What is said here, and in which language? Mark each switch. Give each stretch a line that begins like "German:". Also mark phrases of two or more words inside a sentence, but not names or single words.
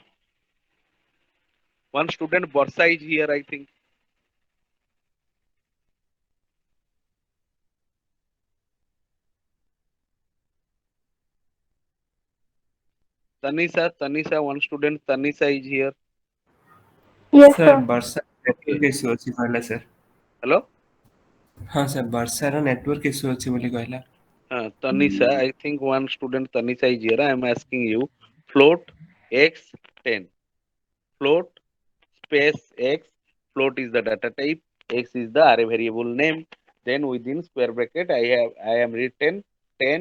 English: One student Borsa is here, I think. Tanisha, one student Tanisha is here. Yes, सर sir.
Odia: ବର୍ଷା
English: network issue
Odia: ଅଛି କହିଲା ସାର୍।
English: Hello.
Odia: ହଁ ସାର୍ ବର୍ଷାର
English: network issue
Odia: ଅଛି ବୋଲି କହିଲା।
English: Tanisha, I think one student Tanisha is here. I am asking you. Float x 10. Float space x. Float is the data type. X is the array variable name. Then within square bracket, I am written 10.